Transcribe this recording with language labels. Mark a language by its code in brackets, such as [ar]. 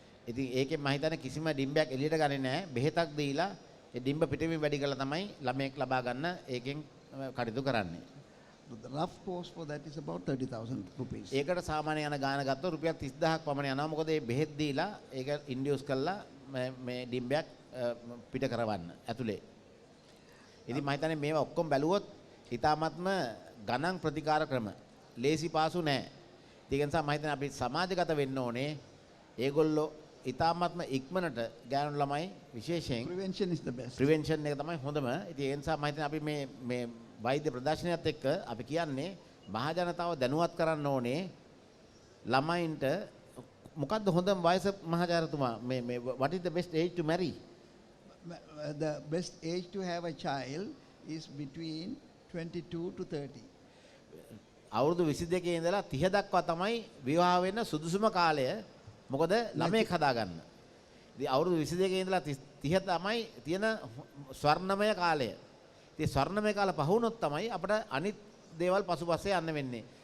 [si] ඉතින් ඒකෙන් මම හිතන්නේ කිසිම ඩිම්බයක් එළියට ගන්නේ නැහැ. බෙහෙතක් දීලා ඒ ඩිම්බ පිටවෙමින් වැඩි කරලා තමයි ළමයෙක් ලබා ගන්න ඒකෙන් කටයුතු කරන්නේ. [en] the rough cost for that is about 30,000 rupees. [si] ඒකට සාමාන්‍ය යන ගාන ගත්තොත් රුපියල් 30000ක් පමණ යනවා. මොකද මේ බෙහෙත් දීලා ඒක ඉන්ඩියුස් කරලා මේ ඩිම්බයක් පිට කරවන්න ඇතුලේ. ඉතින් මම හිතන්නේ මේවා ඔක්කොම බැලුවොත් ඊටාත්ම ගණන් ප්‍රතිකාර ක්‍රම ලේසි පාසු නෑ. ඒක නිසා මම හිතන්නේ අපි සමාජගත වෙන්න ඕනේ. ඒගොල්ලෝ ඊටාත්ම ඉක්මනට ගෑනු ළමයි විශේෂයෙන් [en] Prevention is the best. [si] Prevention එක තමයි හොඳම. ඉතින් ඒ නිසා මම හිතන්නේ අපි මේ වෛද්‍ය ප්‍රදර්ශනයත් එක්ක අපි කියන්නේ මහ ජනතාව දැනුවත් කරන්න ඕනේ ළමයින්ට මොකද්ද හොඳම වයස මහාචාර්යතුමා මේ [en] what is the best age to marry? The best age to have a child is between 22 to 30. [si] අවුරුදු 22 ඉඳලා 30 දක්වා තමයි විවාහ වෙන්න සුදුසුම කාලය. මොකද ළමයෙක් හදාගන්න. ඉතින් අවුරුදු 22 ඉඳලා 30 තමයි තියෙන ස්වර්ණමය කාලය. ඉතින් ස්වර්ණමය කාල පහ වුණොත් තමයි අපිට අනිත් දේවල් පසුපස්සේ යන්න වෙන්නේ.